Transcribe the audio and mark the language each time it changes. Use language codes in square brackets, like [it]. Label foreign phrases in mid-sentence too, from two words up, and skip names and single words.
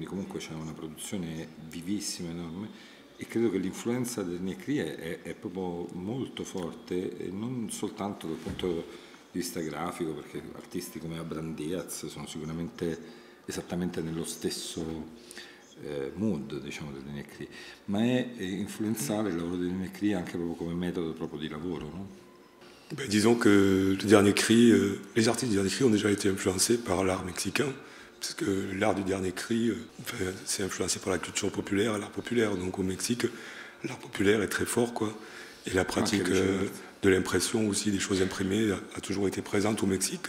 [it] comunque c'è una produzione vivissima, enorme, e credo che l'influenza del Necri è proprio molto forte, e non soltanto dal punto di vista grafico, perché artisti come Abraham Diaz sono sicuramente esattamente nello stesso mood, diciamo, del Necri, ma è influenzare il lavoro del Necri anche proprio come metodo proprio di lavoro, no? [fr] Ben, disons que le dernier cri, les artistes du dernier cri ont déjà été influencés par l'art mexicain. Parce que l'art du dernier cri, c'est influencé par la culture populaire et l'art populaire. Donc au Mexique, l'art populaire est très fort, quoi. Et la pratique de l'impression aussi, des choses imprimées, a toujours été présente au Mexique.